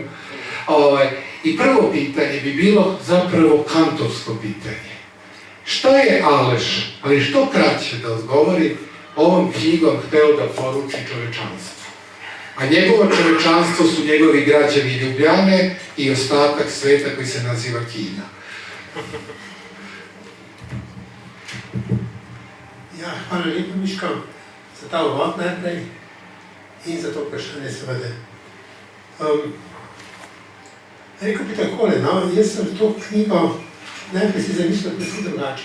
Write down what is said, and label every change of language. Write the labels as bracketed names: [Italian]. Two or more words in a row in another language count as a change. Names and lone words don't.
[Serbian] I prvo pitanje bi bilo zapravo kantovsko pitanje. Šta je Aleš, ali što kraće da odgovori, ovom knjigom hteo da poruči čovečanstvu? A njegovo čovečanstvo su njegovi građani Ljubljane i ostatak sveta koji se naziva Kina. [Slovenian] Ja, hvala lepo, Miško, za ta uvod najprej in za to vprašanje seveda. Rekel bi takole, no, jaz sem to knjigo najprej si zamislil predvsem drugače.